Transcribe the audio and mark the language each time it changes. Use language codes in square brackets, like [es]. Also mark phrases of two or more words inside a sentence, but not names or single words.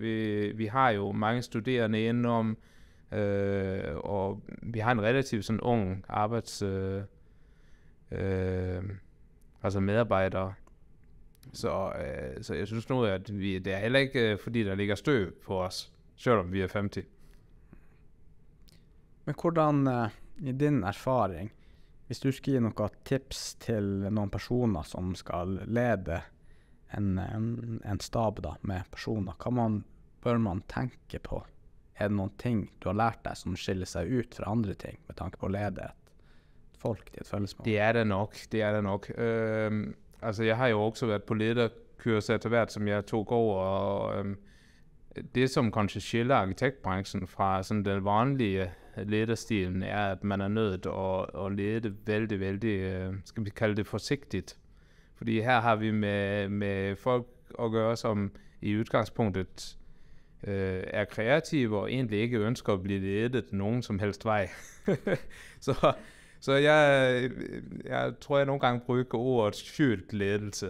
[da] Vi har jo mange studerende indenom, og vi har en relativt sådan ung altså medarbejdere. Så jeg synes nu, at det er heller ikke, fordi der ligger støv på os, selvom vi er 50. [no] Men hvordan, i din erfaring, hvis du skal gi noen tips til noen personer som skal lede en stab da, med personer, hva bør man tenke på? Er det noen ting du har lært deg som skiller seg ut fra andre ting, med tanke på å lede et folk til et fællesmål? [da] Det er det nok. Altså, jeg har jo også været på lederkurs [no] etter hvert, [da] som jeg tog over, og det som kanskje skiller arkitektbranchen fra sådan den vanlige lederstilen, er, at man er nødt at lede vældig, skal vi kalde det forsigtigt. Fordi her har vi med folk at gøre, som i udgangspunktet er kreative og egentlig ikke ønsker at blive ledet nogen som helst vej. Så jeg tror, jeg nogle gange bruger ordet skjult ledelse.